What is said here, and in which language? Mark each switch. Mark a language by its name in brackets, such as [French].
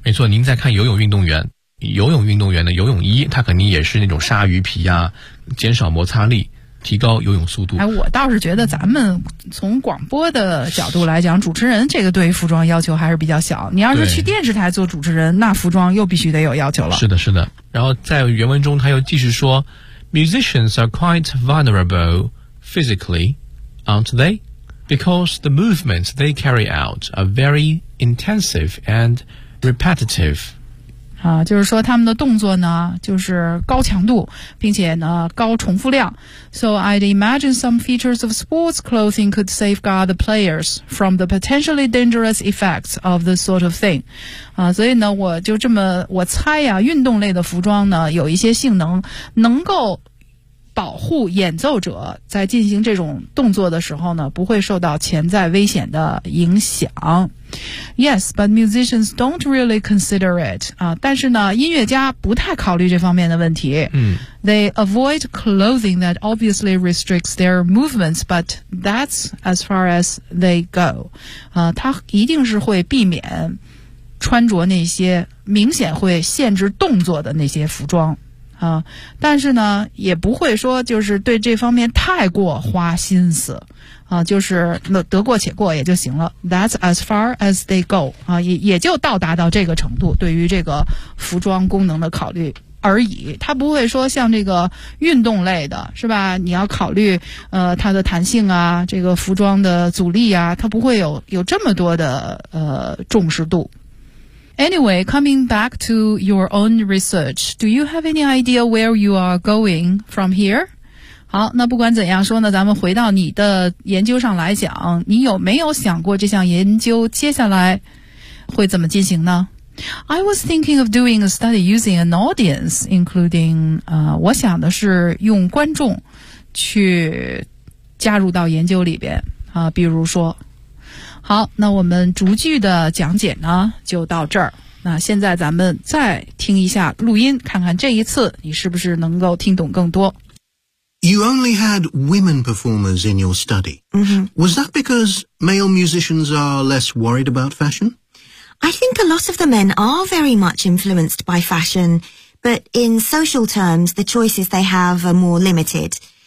[Chinese] 没错，您再看游泳运动员，游泳运动员的游泳衣，他肯定也是那种鲨鱼皮啊，减少摩擦力。提高游泳速度。我倒是觉得咱们从广播的角度来讲，主持人这个对服装要求还是比较小。你要是去电视台做主持人，那服装又必须得有要求了。是的，是的。然后在原文中他又继续说 , [English] Musicians are quite vulnerable physically, aren't they? Because the movements they carry out are very intensive and repetitive. [Chinese] 就是说他们的动作呢就是高强度并且呢高重复量。 [English] So I'd imagine some features of sports clothing could safeguard the players from the potentially dangerous effects of this sort of thing. [Chinese] 所以呢我就这么我猜呀、运动类的服装呢有一些性能能够保护演奏者在进行这种动作的时候呢不会受到潜在危险的影响。 [English] Yes, but musicians don't really consider it. [Chinese] 但是呢音乐家不太考虑这方面的问题。 [English] They avoid clothing that obviously restricts their movements, but that's as far as they go. [Chinese] 他一定是会避免穿着那些明显会限制动作的那些服装。但是呢也不会说就是对这方面太过花心思。就是得过且过也就行了。 [English] That's as far as they go. [Chinese] 也就到达到这个程度对于这个服装功能的考虑而已。他不会说像这个运动类的是吧你要考虑它的弹性啊这个服装的阻力啊他不会有这么多的重视度。 [English] Anyway, coming back to your own research, do you have any idea where you are going from here? [Chinese] 好，那不管怎样说呢，咱们回到你的研究上来讲，你有没有想过这项研究接下来会怎么进行呢？ [English] I was thinking of doing a study using an audience, including, [Chinese] 我想的是用观众去加入到研究里边，比如说。好，那我们逐句的讲解呢，就到这儿。那现在咱们再听一下录音，看看这一次你是不是能够听懂更多。 [English] You only had women performers in your study. Was that because male musicians are less worried about fashion? I think a lot of the men are very much influenced by fashion, but in social terms, the choices they have are more limited.